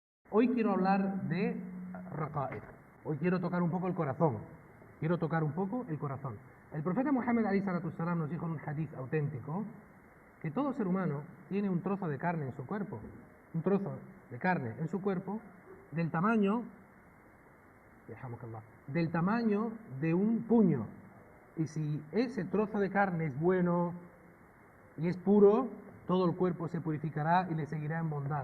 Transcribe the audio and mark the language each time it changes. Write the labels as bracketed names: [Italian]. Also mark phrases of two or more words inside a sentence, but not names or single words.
[Spanish] Hoy quiero hablar de raqa'iq. Hoy quiero tocar un poco el corazón. Quiero tocar un poco el corazón. El profeta Muhammad [Arabic] alayhi salatu salam [Spanish] nos dijo en un hadith auténtico que todo ser humano tiene un trozo de carne en su cuerpo. Un trozo de carne en su cuerpo del tamaño de un puño. Y si ese trozo de carne es bueno y es puro, todo el cuerpo se purificará y le seguirá en bondad.